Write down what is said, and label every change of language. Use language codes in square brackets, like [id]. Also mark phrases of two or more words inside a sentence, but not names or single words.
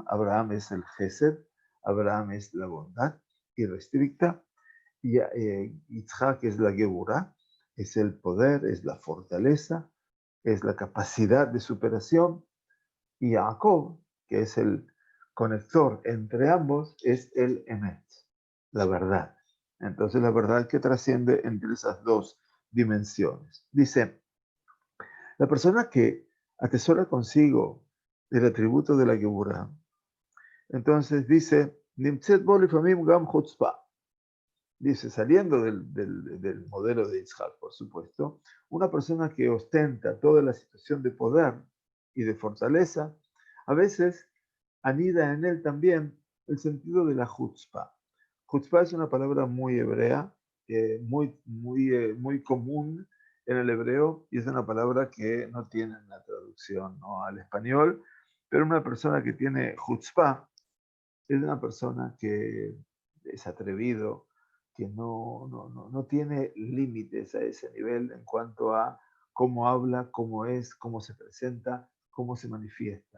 [es] Abraham es el Gesed, Abraham es la bondad irrestricta, y Yitzhak es la Geburah, es el poder, es la fortaleza, es la capacidad de superación, y Jacob, que es el conector entre ambos, es el Emet, la verdad. Entonces la verdad que trasciende entre esas dos dimensiones. Dice, la persona que atesora consigo el atributo de la Geburah, entonces dice, [he] נמצאת בו לפעמים גם חוצפה. [es] Dice, saliendo del modelo de Yitzhak, por supuesto, una persona que ostenta toda la situación de poder y de fortaleza, a veces anida en él también el sentido de la chutzpah. Chutzpah es una palabra muy hebrea, muy común en el hebreo, y es una palabra que no tiene una traducción, ¿no?, al español, pero una persona que tiene chutzpah es una persona que es atrevido, que no tiene límites a ese nivel en cuanto a cómo habla, cómo es, cómo se presenta, cómo se manifiesta.